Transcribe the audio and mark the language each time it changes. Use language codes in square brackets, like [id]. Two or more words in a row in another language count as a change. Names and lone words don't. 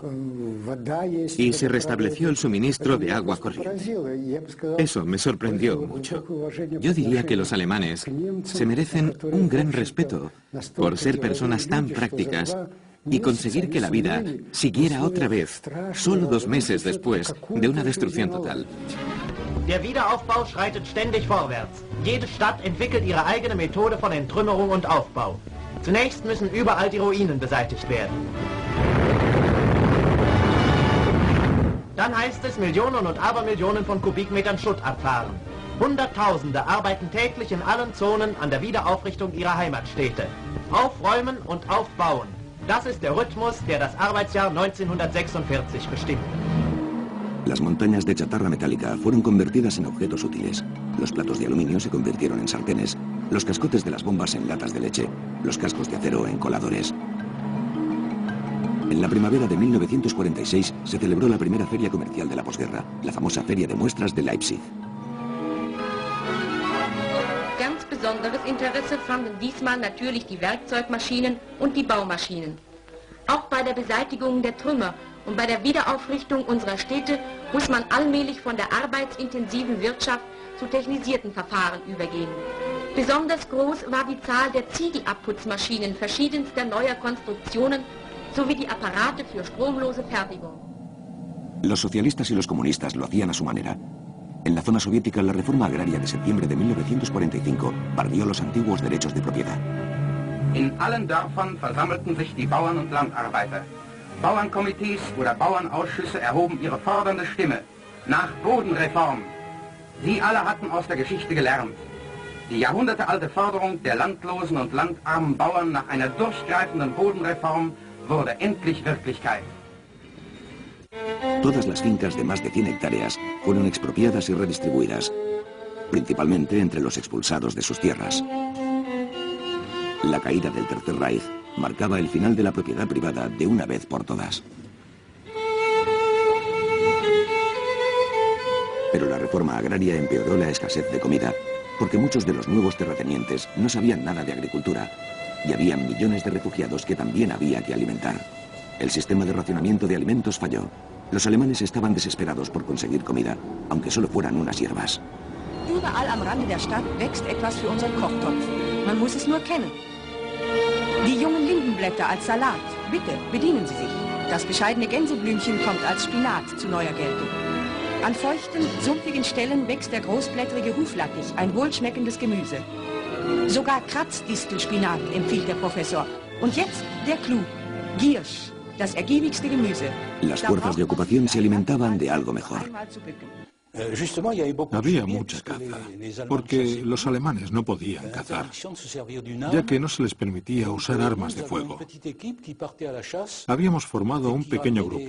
[es] Y se restableció el suministro de agua corriente. Eso me sorprendió mucho. Yo diría que los alemanes se merecen un gran respeto por ser personas tan prácticas y conseguir que la vida siguiera otra vez, solo 2 meses después de una destrucción total. [de] Der Wiederaufbau schreitet ständig vorwärts. Jede Stadt entwickelt ihre eigene Methode von Entrümmerung und Aufbau. Zunächst müssen überall die Ruinen beseitigt werden. Dann heißt es Millionen und Abermillionen von Kubikmetern Schutt abfahren. Hunderttausende arbeiten täglich in allen Zonen an der Wiederaufrichtung ihrer Heimatstädte. Aufräumen und aufbauen. Das ist der Rhythmus, der das Arbeitsjahr 1946 bestimmt. [es] Las montañas de chatarra metálica fueron convertidas en objetos útiles. Los platos de aluminio se convirtieron en sartenes, los cascotes de las bombas en latas de leche, los cascos de acero en coladores. En la primavera de 1946 se celebró la primera feria comercial de la posguerra, la famosa Feria de Muestras de Leipzig. [de] Ganz besonderes Interesse fanden diesmal natürlich die Werkzeugmaschinen und die Baumaschinen. Auch bei der Beseitigung der Trümmer und bei der Wiederaufrichtung unserer Städte muss man allmählich von der arbeitsintensiven Wirtschaft zu technisierten Verfahren übergehen. Besonders groß war die Zahl der Ziegelabputzmaschinen verschiedenster neuer Konstruktionen sowie die Apparate für stromlose Fertigung. [es] Los socialistas y los comunistas lo hacían a su manera. En la zona soviética, la reforma agraria de septiembre de 1945 barrió los antiguos derechos de propiedad. [de] In allen Dörfern versammelten sich die Bauern und Landarbeiter. Bauernkomitees oder Bauernausschüsse erhoben ihre fordernde Stimme nach Bodenreform. Sie alle hatten aus der Geschichte gelernt. Die jahrhundertealte Forderung der landlosen und landarmen Bauern nach einer durchgreifenden Bodenreform wurde endlich Wirklichkeit. [es] Todas las fincas de más de 100 hectáreas fueron expropiadas y redistribuidas, principalmente entre los expulsados de sus tierras. La caída del Tercer Reich marcaba el final de la propiedad privada de una vez por todas. Pero la reforma agraria empeoró la escasez de comida, porque muchos de los nuevos terratenientes no sabían nada de agricultura, y había millones de refugiados que también había que alimentar. El sistema de racionamiento de alimentos falló. Los alemanes estaban desesperados por conseguir comida, aunque solo fueran unas hierbas. [de] Überall am Rande der Stadt wächst etwas für unseren Kochtopf. Man muss es nur kennen. Die jungen Lindenblätter als Salat. Bitte, bedienen Sie sich. Das bescheidene Gänseblümchen kommt als Spinat zu neuer Geltung. An feuchten, sumpfigen Stellen wächst der großblättrige Huflattich, ein wohlschmeckendes Gemüse. Sogar Kratzdistelspinat empfiehlt der Professor. Und jetzt der Clou. Giersch, das ergiebigste Gemüse. [es] Las fuerzas de ocupación se alimentaban de algo mejor. Había mucha caza, porque los alemanes no podían cazar, ya que no se les permitía usar armas de fuego. Habíamos formado un pequeño grupo.